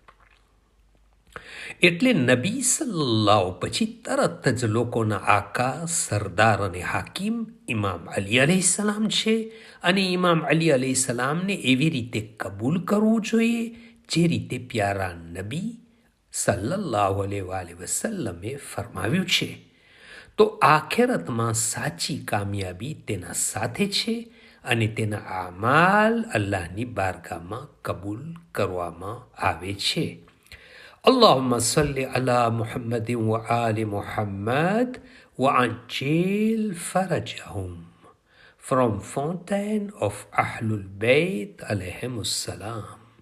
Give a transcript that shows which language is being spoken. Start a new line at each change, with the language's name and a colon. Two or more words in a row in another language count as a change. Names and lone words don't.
Gujarati: એટલે નબી સલ્લલ્લાહુ પછી તરત જ લોકોના આકા, સરદાર અને હાકીમ ઇમામ અલી અલૈહિસ્સલામ છે, અને ઇમામ અલી અલૈહિસ્સલામને એવી રીતે કબૂલ કરવું જોઈએ જે રીતે પ્યારા નબી
Arabic: صلى الله عليه
Gujarati: વસલ્લમે ફરમાવ્યું છે. તો આખેરતમાં સાચી કામયાબી તેના સાથે છે અને તેના આમાલ અલ્લાહની બારગાહમાં કબૂલ કરવામાં આવે છે.
Arabic: اللهم صل على محمد وآل محمد وعجل فرجهم.
English: From Fountain of Ahlul Bayt
Arabic: عليهم السلام.